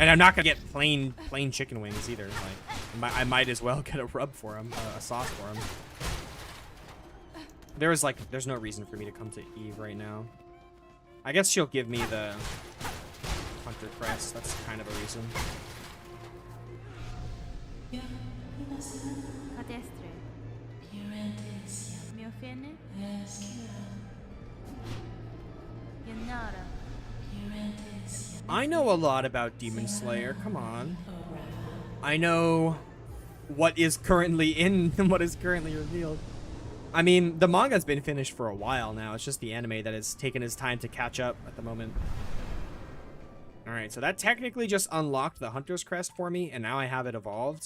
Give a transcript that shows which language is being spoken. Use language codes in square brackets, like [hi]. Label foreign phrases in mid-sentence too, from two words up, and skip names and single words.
[en] And I'm not gonna get plain chicken wings either. Like, I might as well get a rub for him, a sauce for him. There's no reason for me to come to Eve right now. I guess she'll give me the Hunter Crest. That's kind of a reason. Cadestre. Mi offene? Yanara. I know a lot about Demon Slayer. Come on. I know what is currently in and what is currently revealed. I mean, the manga's been finished for a while now. It's just the anime that has taken its time to catch up at the moment. Alright, so that technically just unlocked the Hunter's Crest for me, and now I have it evolved.